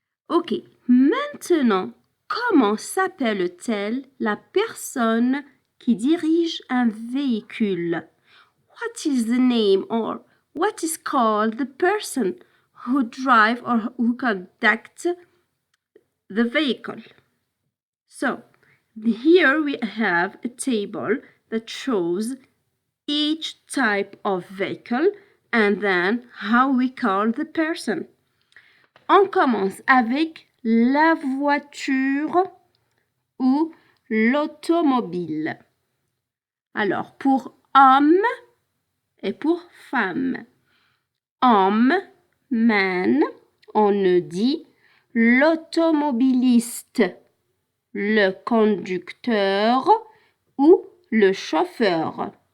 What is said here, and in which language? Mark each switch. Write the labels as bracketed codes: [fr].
[fr] Ok, maintenant, comment s'appelle-t-elle la personne qui dirige un véhicule? [en] What is the name or what is called the person who drive or who conduct the vehicle? So, here we have a table that shows each type of vehicle and then how we call the person. [fr] On commence avec la voiture ou l'automobile. Alors, pour homme et pour femme. Homme, man, on ne dit l'automobiliste, le conducteur ou le chauffeur.